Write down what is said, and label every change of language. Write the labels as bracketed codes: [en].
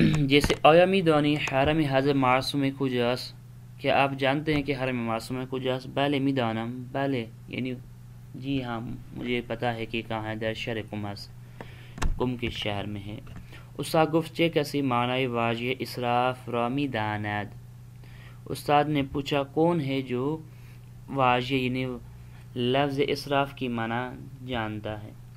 [ur] جیسے [fa] آیا میدانی حرم حضرت معصوم کجاست، [ur] کیا آپ جانتے ہیں کہ حرم معصوم کجاست؟ [fa] بلے میدانم، [ur] بلے یعنی جی ہاں مجھے پتہ ہے کہ کہاں ہے، [fa] در شہر قم است، [ur] قم کے شہر میں ہے. [fa] استاد گفت چه کسی معنی واژه اسراف را میداند. [ur] استاد نے پوچھا کون ہے جو واژه یعنی لفظ اسراف کی معنی جانتا ہے.